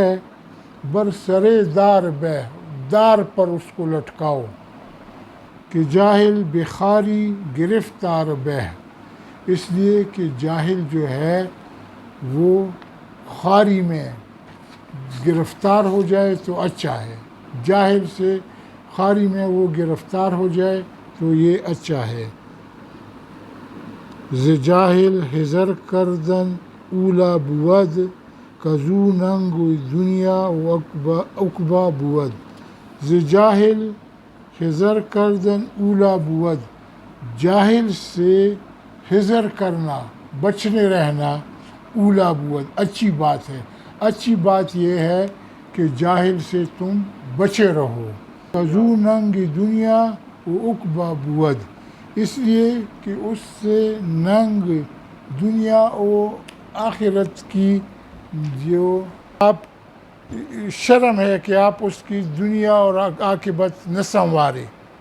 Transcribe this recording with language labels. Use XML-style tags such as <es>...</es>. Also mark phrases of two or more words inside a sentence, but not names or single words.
<fa>بر سرے دار بہ،</fa> <ur>دار پر اس کو لٹکاؤ،</ur> <fa>کہ جاہل بخاری گرفتار بہ،</fa> <ur>اس لیے کہ جاہل جو ہے وہ خواری میں گرفتار ہو جائے تو اچھا ہے، جاہل سے خواری میں وہ گرفتار ہو جائے تو یہ اچھا ہے۔</ur> <fa>ز جاہل حذر کردن اولا بود، کزو ننگ دنیا و عقبہ بود۔ ز جاہل حذر کردن اولا بود،</fa> <ur>جاہل سے حذر کرنا، بچنے رہنا،</ur> <fa>اولا بود</fa> <ur>اچھی بات ہے۔ اچھی بات یہ ہے کہ جاہل سے تم بچے رہو۔</ur> <fa>کزو ننگ دنیا و عقبہ بود،</fa> <ur>اس لیے کہ اس سے ننگ دنیا و آخرت کی جو آپ شرم ہے کہ آپ اس کی دنیا اور عاقبت نہ سنوارے۔</ur>